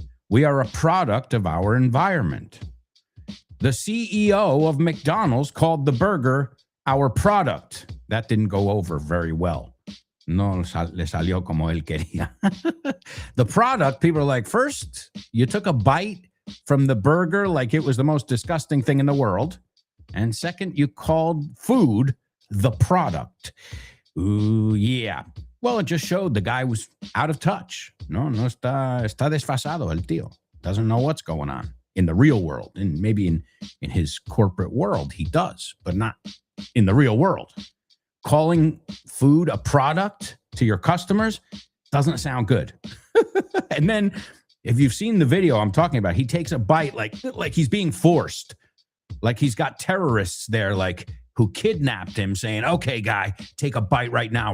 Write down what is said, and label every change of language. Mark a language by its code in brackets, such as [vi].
[en] We are a product of our environment. The CEO of McDonald's called the burger our product. That didn't go over very well. [es] No le salió como él quería. [en] The product, people are like, first, you took a bite from the burger like it was the most disgusting thing in the world. And second, you called food the product. Ooh, yeah. Well, it just showed the guy was out of touch. [es] No está desfasado el tío. [en] Doesn't know what's going on in the real world. And maybe in his corporate world, he does, but not in the real world. Calling food a product to your customers doesn't sound good. And then if you've seen the video I'm talking about, he takes a bite like he's being forced, like he's got terrorists there, like who kidnapped him, saying, okay, guy, take a bite right now.